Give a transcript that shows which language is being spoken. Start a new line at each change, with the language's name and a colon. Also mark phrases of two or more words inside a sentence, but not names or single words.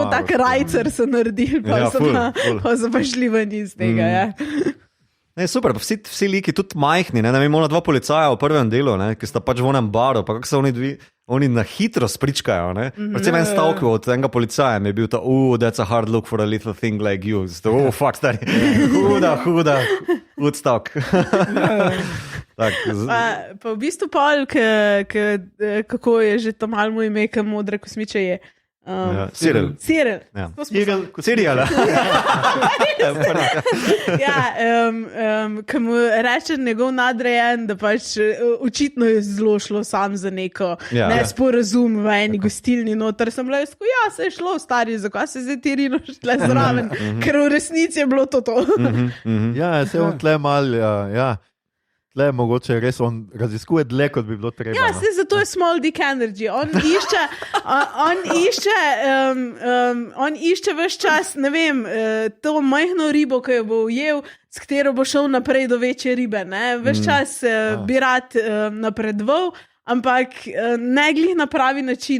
Slovenian: Tako tak rajcer so naredili, pa so pa šli ven iz tega. Ne, super, pa vsi liki, tudi majhni, ne vem, ona dva policaja v prvem delu, ne, ki sta pač v onem baru, pa kako se oni na hitro spričkajo. Predvsem en stavek od enega policaja mi je bil ta,
English: that's a hard look for a little thing like you.
Slovenian: Zato, fuck, stari, hud stavek. Pa v bistvu Paul, kako je že to malo mu ime, ki modre kosmiče je. Cyril. Cyril. Ko mu reče njegov nadrejen, da pač očitno je zelo šlo sam za neko nesporazum v eni gostilni noter, sem bila jaz, se je šlo stari, zakaj se zdaj ti rinoš tle zraven, ker v resnici je bilo to. Ja, se on tle mal, tle mogoče res on raziskuje dlje, kot bi bilo treba. Ja, se zato je
English: small dick energy.
Slovenian: On išče ves čas, ne vem, to majhno ribo, ki jo bo ujel, s katero bo šel naprej do večje ribe. Ves čas bi rad napredoval, ampak ne glih na pravi način.